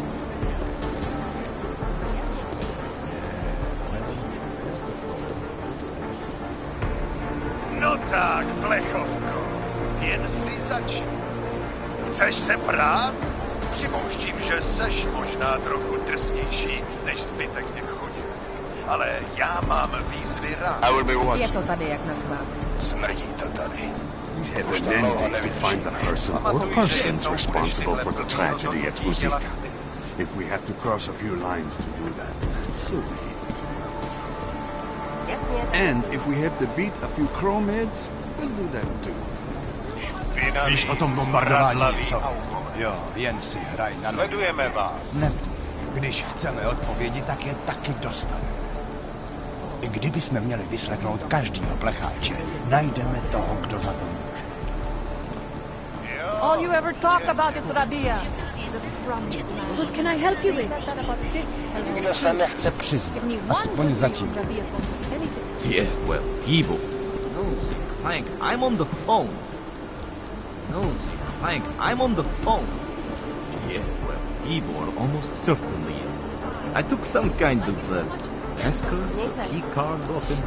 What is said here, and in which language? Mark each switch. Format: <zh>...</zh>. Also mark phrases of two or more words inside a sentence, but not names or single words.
<cs>No tak, plechovko, jen si začni. Chceš se prát? Připouštím, že seš možná trochu drsnější než zbytek těch chodí. Ale já mám výzvy rád. Je to tady jak na schválce. Smrdí to tady.</cs> <en>And then we find the person or persons responsible for the tragedy at Uzika. If we have to cross a few lines to do that, so be it. And if we have to beat a few chromids, we'll do that too.</en> <cs>Víš o tom bombardování něco? Jo, jen si hraj na... Sledujeme vás. Ne, když chceme odpovědi, tak je taky dostaneme. I kdybychom měli vyslechnout každýho plecháče, najdeme toho, kdo za to může.</cs> <en>All you ever talk about is Rabia. What can I help you with?</en> <cs>Nikdo se nechce přiznat, aspoň zatím.</cs> <en>Yeah, well, Tibor. Nosy Clank, I'm on the phone. Nosy Clank, I'm on the phone. Yeah, well, Tibor almost certainly is. I took some kind of passcode, key card off him.</en>